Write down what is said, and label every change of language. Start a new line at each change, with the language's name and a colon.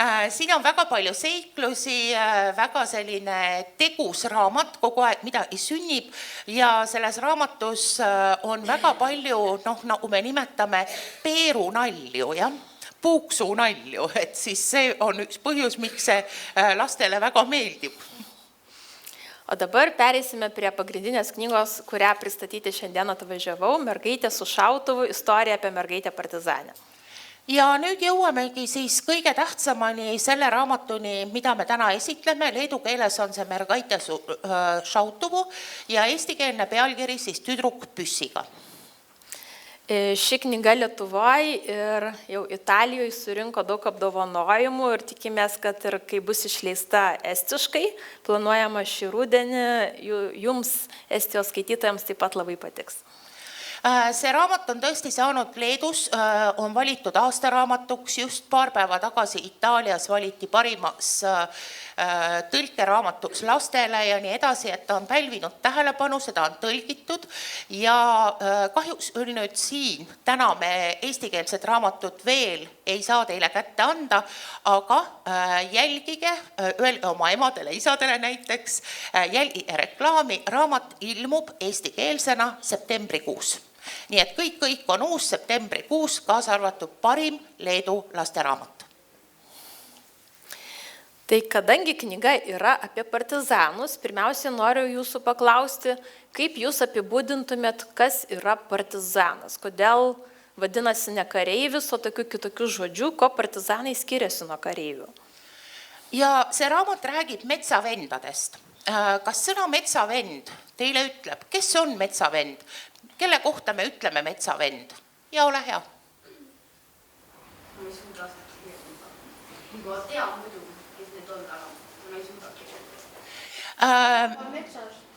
Estonian: Siin on väga palju seiklusi, väga selline tegus raamat, kogu aeg midagi sünnib ja selles raamatus on väga palju, nagu me nimetame, peerunalju, puuksuunalju, et siis see on üks põhjus, miks see lastele väga meeldib.
Lithuanian: O dabar pereisime prie pagrindinės knygos, kurią pristatyti šiandien atvažiavau, Mergaitė su šautuvu, istorija apie mergaitę partizanę.
Estonian: Ja nüüd jõuamegi siis kõige tähtsamani selle raamatuni, mida me täna esitleme. Leedu keeles on see Mergaitė su šautuvu ja eestikeelne pealkiri siis Tüdruk püssiga.
Lithuanian: Ši knyga Lietuvoje ir jau Italijoje surinko daug apdovanojimų ir tikimės, kad ir kai bus išleista estiškai, planuojama šį rudenį, jums Estijos skaitytojams taip pat labai patiks.
Estonian: See raamat on tõesti saanud Leedus, on valitud aastaraamatuks, just paar päeva tagasi Itaalias valiti parimas tõlkeraamatuks lastele ja nii edasi, et ta on pälvinud tähelepanu, seda on tõlgitud ja kahjuks nüüd siin täna me eestikeelset raamatut veel ei saa teile kätte anda, aga jälgige, öelge oma emadele, isadele näiteks, jälgige reklaami, raamat ilmub eestikeelsena septembrikuus. Nii et kõik on uus septembrikuus, kaasa arvatud parim Leedu lasteraamat.
Lithuanian: Tai kadangi knyga yra apie partizanus, pirmiausia noriu jūsų paklausti, kaip jūs apibūdintumėt, kas yra partizanas, kodėl vadinasi ne kareivis, o tokių kitokių žodžių, ko partizanai skiriasi nuo kareivių.
Estonian: Ja see raamat räägib metsavendadest. kas sõna metsavend teile ütleb, kes on metsavend? Kelle kohta me ütleme metsavend? Ja ole hea. Ma ei suuda kirjeldada. Ma tean muidu, kes need on, aga ma ei suuda kirjeldada. Metsas.